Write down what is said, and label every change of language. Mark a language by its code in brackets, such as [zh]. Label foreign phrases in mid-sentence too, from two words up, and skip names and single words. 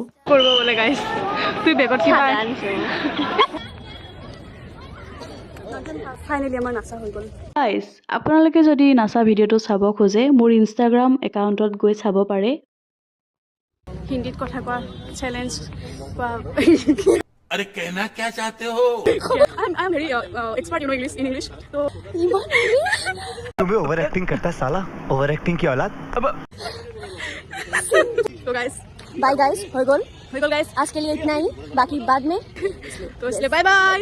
[as] কৰিব বোলে গাইজ, তুই বেগত কিবা ফাইনেলি আমাৰ নাচা হৈ গ'ল। গাইজ আপোনালোকে যদি নাচা ভিডিঅ'টো চাব খোজে মোৰ ইনষ্টাগ্ৰাম একাউণ্টত গৈ চাব পাৰে। হিন্দীত কথা কোৱা চেলেঞ্জ কোৱা। [hi] अरे कहना क्या चाहते हो? [en] I'm very expert in English. [hi] तो तुम्हें [en] over acting [hi] करता है साला, [en] over acting [hi] की औलाद। तो गाइस [en] bye guys, [hi] हो गल गाइस आज के लिए इतना ही, बाकी बाद में तो इसलिए [en] bye bye.